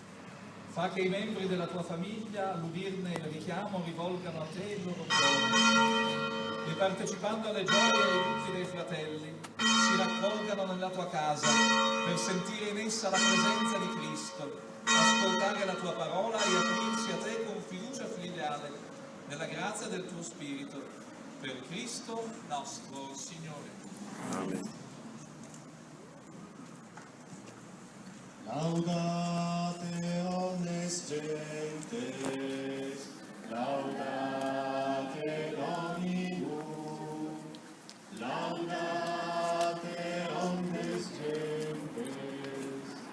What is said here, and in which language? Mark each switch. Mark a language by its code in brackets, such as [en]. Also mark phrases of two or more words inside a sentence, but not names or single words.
[it] Fa che i membri della tua famiglia, all'udirne il richiamo, rivolgano a te il loro cuore e partecipando alle gioie e ai lutti dei fratelli, si raccolgano nella tua casa per sentire in essa la presenza di Cristo, ascoltare la tua parola e aprirsi a te con fiducia filiale, nella grazia del tuo Spirito, per Cristo nostro Signore. Amen. [la] Laudate omnes gentes, laudate Dominum, laudate omnes gentes,